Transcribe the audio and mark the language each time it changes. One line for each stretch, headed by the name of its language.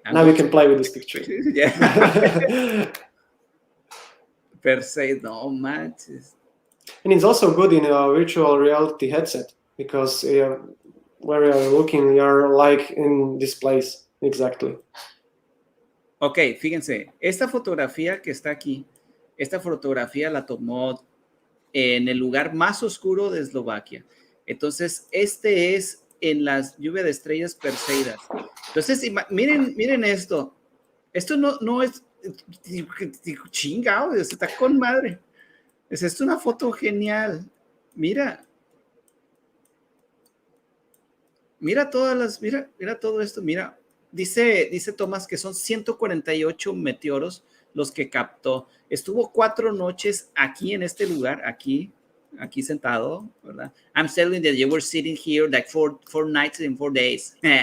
English: Now we can play with this picture.
Spanish: Yeah. Per se, no manches.
English: And it's also good in a virtual reality headset, because where you're looking, you're like in this place. Exactly.
Spanish: Ok, fíjense, esta fotografía que está aquí, esta fotografía la tomó en el lugar más oscuro de Eslovaquia. Entonces, este es en las lluvias de estrellas Perseidas. Entonces, miren esto. Esto no es chingado, está con madre. Es una foto genial. Mira todo esto, mira. Dice Tomás que son 148 meteoros los que captó. Estuvo 4 noches aquí en este lugar, aquí sentado, ¿verdad?
English: I'm telling that you were sitting here like four nights and 4 days.